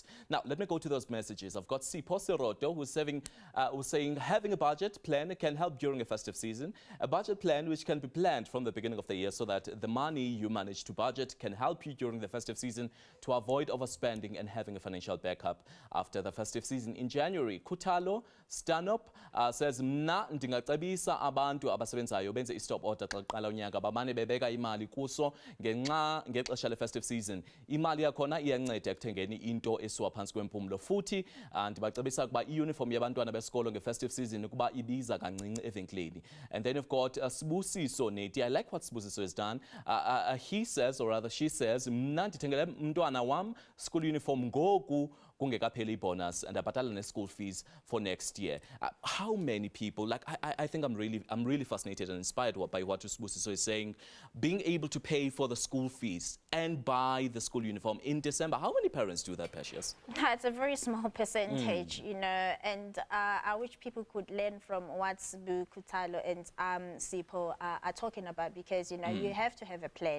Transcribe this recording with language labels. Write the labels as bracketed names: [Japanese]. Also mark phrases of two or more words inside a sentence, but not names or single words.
[English] Now, let me go to those messages. I've got Sipho Seroto who's saying having a budget plan can help during a festive season. A budget plan which can be planned from the beginning of the year so that the money you manage to budget can help you during the festive season to avoid avoid overspending and having a financial backup after the festive season in January. Kutalo Stanop says, [Xhosa] mna ndingacebisa abantu abasebenzayo benze i- [English] stop order [Xhosa] xa kuqala unyaka bamane bebeka imali kuso ngexesha le- [English] festive season. [Xhosa] Imali yakhona iyanceda ekuthengeni into esiwa phansi kwempumlo. Futhi ndibacebisa ukuba i-uniform yabantwana besikolo nge- [English] festive season [Xhosa] ukuba ibiza kancinci evenkileni. [English] And then you've got Sibusiso Neti. I like what Sibusiso has done. He says, or rather she says, [Xhosa] mna ndithengele mntwana wam [English] school uniform [Xhosa] ngoku kungekapheli bonus and abhatala ne- [English] school fees for next year. How many people, like I think I'm really fascinated and inspired by what Sibusiso is saying, being able to pay for the school fees and buy the school uniform in December. How many parents do that, Precious? It's a very small percentage, you know, and I wish people could learn from what Sibu, Kutalo and Sipo are talking about, because, you know, you have to have a plan.